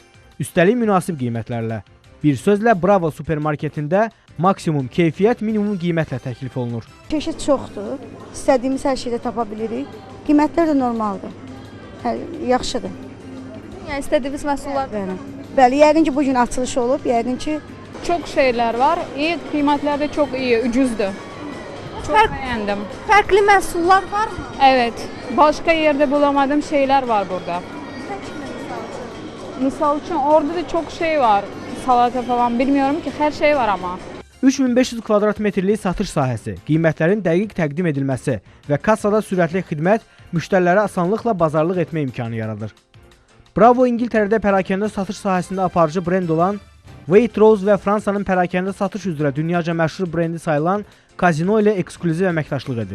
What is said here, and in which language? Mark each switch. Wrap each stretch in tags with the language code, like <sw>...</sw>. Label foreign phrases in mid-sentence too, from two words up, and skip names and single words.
<az>Üstəlik münasib qiymətlərlə. Bir sözlə Bravo supermarketində maksimum keyfiyyət minimum qiymətlə təklif olunur. Çeşid çoxdur. İstədiyimiz hər şeydə tapa bilirik. Qiymətlər də normaldır. Yaxşıdır. Yəni istədiyimiz məhsullar. Bəli, yəqin ki, bugün açılış olub, yəqin ki.</az> <tr>Çok şeyler var. İyi, kıymetler de çok iyi, ucuzdu. Çok beğendim.</tr> <az>Fərqli məhsullar varmı?</az> <tr>Evet, başka yerde bulamadığım şeyler var burada. Misal için orada da çok şey var. Salata falan bilmiyorum ki, her şey var ama.</tr> <az>3500 kvadrat metrlik satış sahəsi, qiymətlərin dəqiq təqdim edilməsi və kassada sürətli xidmət müştərilərə asanlıqla bazarlıq etmə imkanı yaradır. Bravo İngiltərədə pərakəndə satış sahəsində aparıcı brend olan Waitrose və Fransanın pərakəndə satış üzrə dünyaca məşhur brendi sayılan Casino ilə eksklüziv əməkdaşlıq edir.</az>